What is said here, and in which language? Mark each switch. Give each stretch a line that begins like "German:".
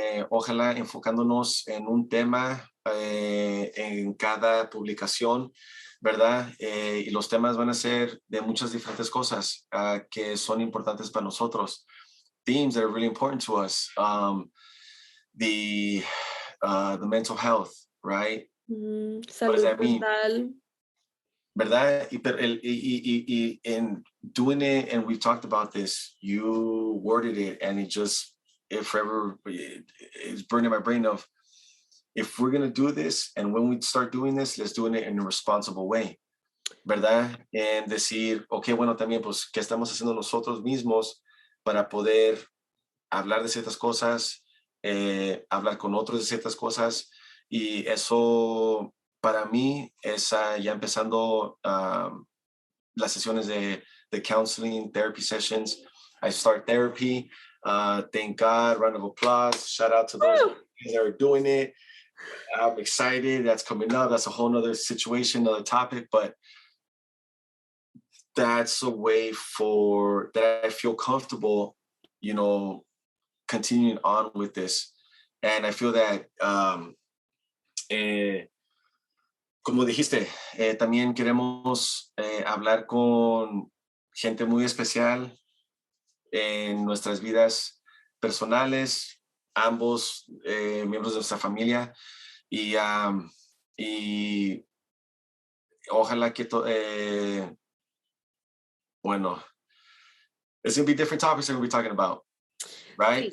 Spanish: Ojalá enfocándonos en un tema en cada publicación, ¿verdad? Y los temas van a ser de muchas diferentes cosas que son importantes para nosotros.
English: Themes that are really important to us. The mental health, right?
Spanish: Salud
English: What does that mean?
Spanish: mental. ¿Verdad?
English: Y in doing it, and we've talked about this, you worded it, and it forever is burning my brain of if we're going to do this, and when we start doing this, let's do it in a responsible way, ¿verdad?
Spanish: En decir, ok, bueno, también, pues, ¿qué estamos haciendo nosotros mismos para poder hablar de ciertas cosas, hablar con otros de ciertas cosas? Y eso, para mí, es ya empezando las sesiones de
English: counseling, therapy sessions. I start therapy. Thank God, round of applause. Shout out to those that are doing it. I'm excited. That's coming up. That's a whole nother situation, another topic, but that's a way for that I feel comfortable, you know, continuing on with this. And I feel that,
Spanish: como dijiste, también queremos hablar con gente muy especial en nuestras vidas personales, ambos miembros de nuestra familia, y ojalá que bueno,
English: it's going to be different topics that we'll be talking about, right?